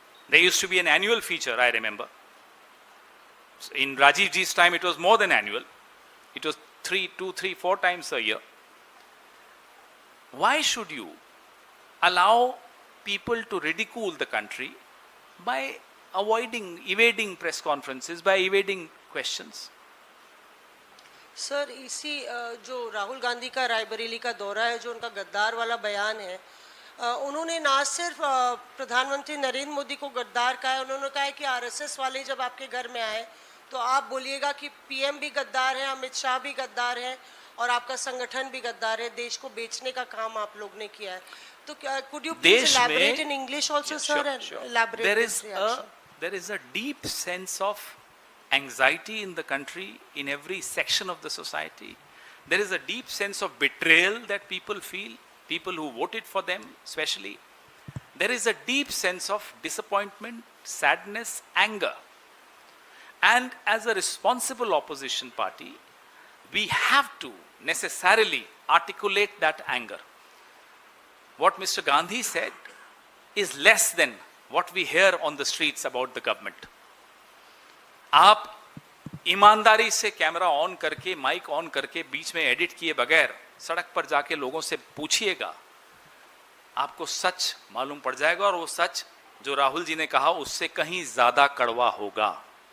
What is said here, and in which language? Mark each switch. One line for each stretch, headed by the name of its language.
English: There used to be an annual feature, I remember. In Rajiv ji's time, it was more than annual. It was 2, 3, 4 times a year. Why should you allow people to ridicule the country by evading press conferences, by evading questions?
Hindi: Sir, इसी जो राहुल गांधी का रायबरेली का दौरा है, जो उनका गद्दार वाला बयान है, उन्होंने ना सिर्फ प्रधानमंत्री नरेंद्र मोदी को गद्दार कहा है, उन्होंने कहा है कि आरएसएस वाले जब आपके घर में आए तो आप बोलिएगा कि पीएम भी गद्दार है, अमित शाह भी गद्दार है और आपका संगठन भी गद्दार है. देश को बेचने का काम आप लोग ने किया है.
English: तो could you please elaborate in English also, sir, and elaborate this reaction? There is a deep sense of anxiety in the country, in every section of the society. There is a deep sense of betrayal that people feel, people who voted for them especially. There is a deep sense of disappointment, sadness, anger. And as a responsible opposition party, we have to necessarily articulate that anger. What Mr. Gandhi said is less than what we hear on the streets about the government.
Hindi: आप ईमानदारी से camera on करके, mic on करके, बीच में edit किए बगैर सड़क पर जाके लोगों से पूछिएगा, आपको सच मालूम पड़ जाएगा. और वो सच जो राहुल जी ने कहा उससे कहीं ज्यादा कड़वा होगा.